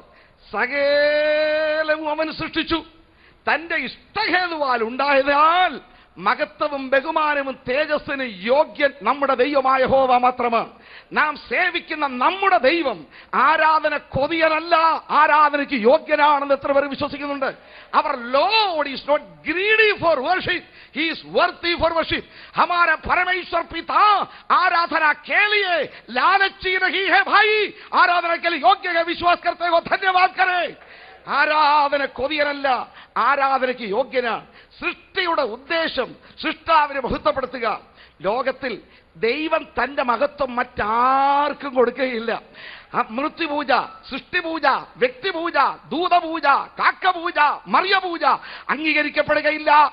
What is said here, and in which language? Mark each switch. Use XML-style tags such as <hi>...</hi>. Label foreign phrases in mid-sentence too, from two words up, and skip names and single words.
<ml>സകലവും അവൻ സൃഷ്ടിച്ചു തന്റെ ഇഷ്ടഹേതുവാൽ ഉണ്ടായതാൽ മഹത്വവും ബഹുമാനവും തേജസ്സിന് യോഗ്യൻ നമ്മുടെ ദൈവമായ യഹോവ മാത്രമാണ്. നാം സേവിക്കുന്ന നമ്മുടെ ദൈവം ആരാധന കൊതിയനല്ല, ആരാധനയ്ക്ക് യോഗ്യനാണെന്ന് എത്ര പേർ വിശ്വസിക്കുന്നുണ്ട്?</ml> <en>Our Lord is not greedy for worship, he is worthy for worship.</en> <hi>हमारा परमेश्वर पिता आराधना के लिए लालची नहीं है भाई, आराधना के लिए योग्य है. विश्वास करते हो धन्यवाद करें.</hi> <ml>ആരാധന കൊതിയനല്ല, ആരാധനയ്ക്ക് യോഗ്യനാണ്. സൃഷ്ടിയുടെ ഉദ്ദേശം സൃഷ്ടാവിനെ മഹത്വപ്പെടുത്തുക. ലോകത്തിൽ ദൈവം തന്റെ മഹത്വം മറ്റാർക്കും കൊടുക്കുകയില്ല. മൃത്യുപൂജ, സൃഷ്ടിപൂജ, വ്യക്തിപൂജ, ദൂതപൂജ, കാക്കപൂജ, മറിയപൂജ അംഗീകരിക്കപ്പെടുകയില്ല.</ml>